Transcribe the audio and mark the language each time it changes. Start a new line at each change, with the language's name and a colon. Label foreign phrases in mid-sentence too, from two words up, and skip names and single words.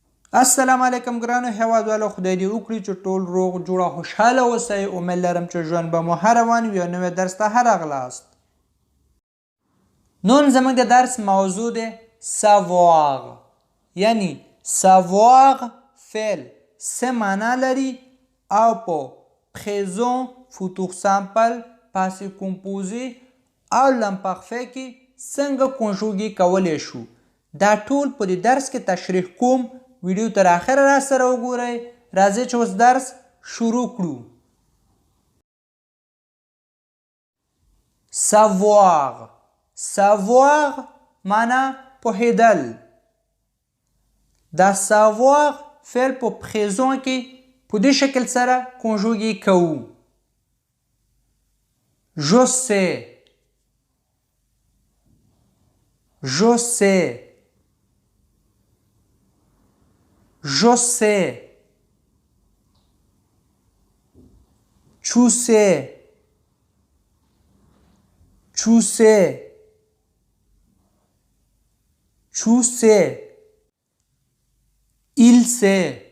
Pashto: السلام علیکم ګرانو هیوادوالو، خدای دې وکړي چې ټول روغ جوړ او خوشحاله اوسئ. امید لرم چې ژوند به مو هر روان وي او نوی درس ته راغلاست. نن زموږ د درس موضوع دی savoir، یعنی savoir فعل څه معنا لري او په
French: présent futur simple passé composé
Pashto: او l'imparfait کې څنګه کنجوګي کولی شو. دا ټول په دې درس کې تشریح کوم. ویډیو تر اخره را سره وګورئ. راځئ چې اوس درس شروع کړو.
French: savoir، savoir
Pashto: معنا پوهیدل. دا savoir فعل په présent کې په دې شکل سره کنجوګي کوو.
French: je sais، je sais، je sais، tu sais، tu sais، tu sais، il sait،